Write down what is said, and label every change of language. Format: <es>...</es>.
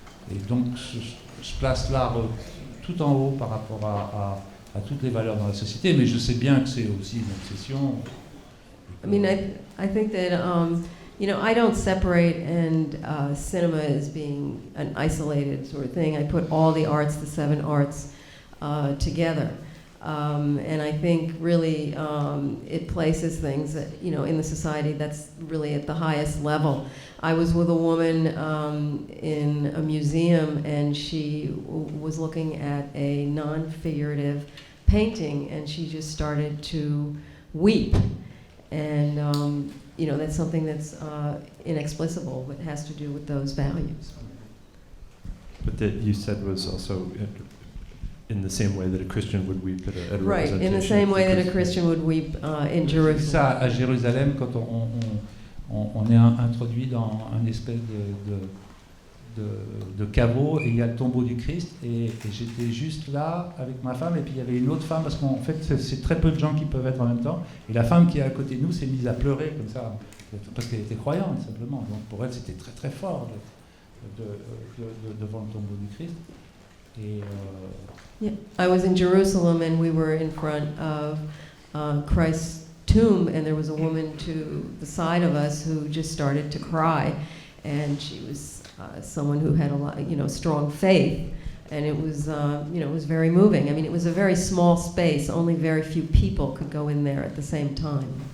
<fr>Et donc je place l'art tout en haut par rapport à toutes les valeurs dans la société, mais je sais bien que c'est aussi une obsession.</fr> <en>I mean, I think that, you know, I don't separate cinema as being an isolated sort of thing. I put all the arts, the 7 arts, together. And I think really it places things that, you know, in the society that's really at the highest level. I was with a woman in a museum, and she was looking at a non-figurative painting, and she just started to weep. And, you know, that's something that's inexplicable, but has to do with those values. But that you said was also in the same way that a Christian would weep at a Right, representation. in the same way that a Christian would weep in Jerusalem.</en> <fr>Ça, à Jérusalem, quand on est introduit dans un espèce de caveau, et il y a le tombeau du Christ, et j'étais juste là avec ma femme, et puis il y avait une autre femme, parce qu'en fait c'est très peu de gens qui peuvent être en même temps, et la femme qui est à côté de nous s'est mise à pleurer comme ça, parce qu'elle était croyante simplement, donc pour elle c'était très très fort devant le tombeau du Christ. Et</fr> <en>yeah, I was in Jerusalem, and we were in front of Christ's tomb, and there was a woman to the side of us who just started to cry, and she was someone who had a lot, you know, strong faith, and it was, you know, it was very moving. I mean, it was a very small space; only very few people could go in there at the same time.</en>